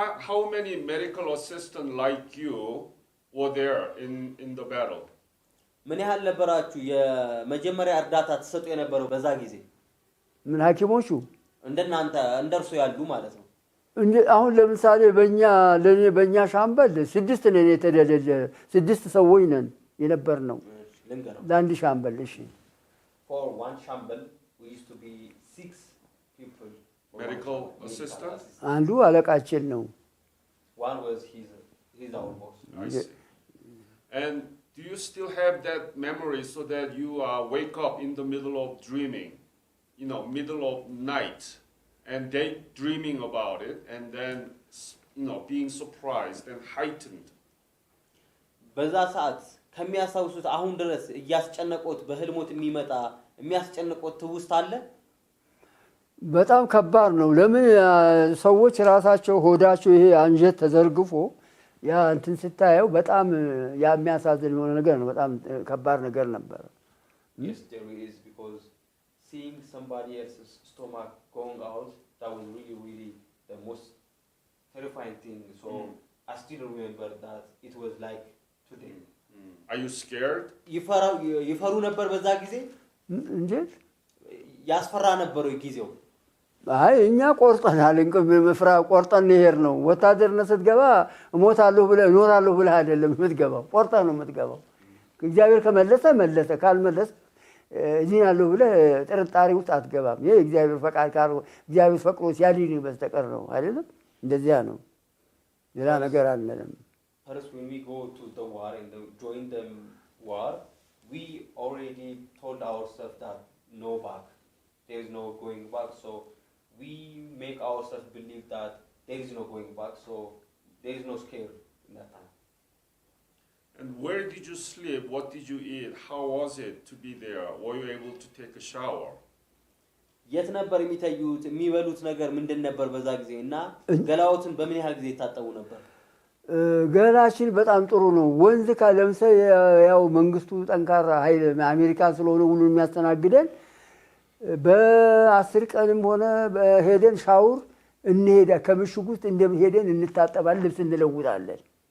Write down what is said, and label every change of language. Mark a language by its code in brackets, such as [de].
[en] how many medical assistants like you were there in the battle [am] ምን ያህል ነበራችሁ የመጀመሪያ እርዳታ ተሰጡ የነበረው በዛ ጊዜ ምን ሐኪሞቹ እንደናንተ እንደርሱ ያሉ ማለት ነው አሁን ለምሳሌ በእኛ ሻምበል 6 ነን የተደለለ 6 ሰዎች ነን የነበርነው ለአንድ ሻምበል እሺ [en] for one shambal we used to be 6 people medical assistants [am] አንዱ አለቃችን ነው [en] one was he's our boss I see. And do you still have that memory so that you wake up in the middle of dreaming, middle of night, and they dreaming about it, and then, being surprised and heightened? [am] በዛ ሰዓት ከሚያሳውሱት አሁን ድረስ እያስጨነቆት በህልሞት የሚመጣ የሚያስጨንቆት ትውስት አለ በጣም ከባድ ነው ለምን ሰዎች ራሳቸው ሆዳቸው ይሄ አንጀት ተዘርግፎ ያ እንትን ስታየው በጣም የሚያሳዝን የሆነ ነገር ነው በጣም ከባድ ነገር ነበር [en] yes there is because seeing somebody else's stomach going out that was really the most terrifying thing so I still remember that it was like today are you scared [am] ይፈሩ ነበር በዛ ጊዜ እንዴት ያስፈራ ነበር ጊዜው አይ እኛ ቆርጠናል መፍራ ቆርጠን ነበር ነው ወታደርነት ስትገባ እሞታለሁ ብለ እኖራለሁ ብለ አይደለም የምትገባው ቆርጠን ነው የምትገባው እግዚአብሔር ከመለሰ ካልመለሰ እዚህናለሁ ብለ ጥርጣሬ ውስጥ አትገባም ይሄ እግዚአብሔር ፈቃድ ካር እግዚአብሔር ፈቅዶ ሲያድን በስተቀር ነው አይደለም እንደዚያ ነው ሌላ ነገር አልለም [en] first when we go to the war and join the war we already told ourselves that no back there is no going back so we make ourselves believe that there is no going back so there is no scare in that time and where did you sleep what did you eat how was it to be there were you able to take a shower [am] የት ነበር የሚታዩት የሚበሉት ነገር ምንድን ነበር በዛ ጊዜና ገላውትን በምን ያህል ጊዜ ታጠቡ ነበር ገላችን በጣም ጥሩ ነው ወንዝ ካለምሰ ያው መንግስቱ ጠንካራ ኃይል አሜሪካ ስለሆነ ሁሉ የሚያስተናግደን በ10 ቀንም ሆነ በሄደን ሻውር እንሄዳ ከምሽጉ ውስጥ እንደሄደን እንታጠባለን ልብስ እንለውጣለን